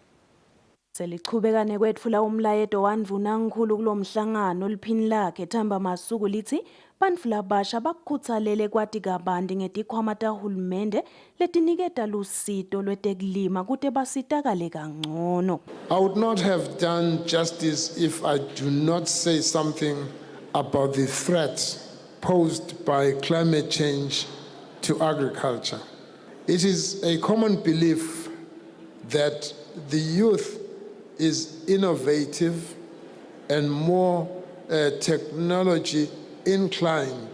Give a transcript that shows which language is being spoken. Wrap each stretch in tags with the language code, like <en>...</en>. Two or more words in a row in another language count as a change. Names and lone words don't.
<ss>Selichubekane kwetfula umlayeto waNdvunankhulu kulomhlangano liphini lakhe Themba Masuku lithi bantfu labasha bakukhuthalele kwati kabanti ngetikhwama tahulumende letiniketa lusito lwetekulima kute basitakale kangcono.</ss> <en>I would not have done justice if I do not say something about the threat posed by climate change to agriculture. It is a common belief that the youth is innovative and more technology inclined.</en>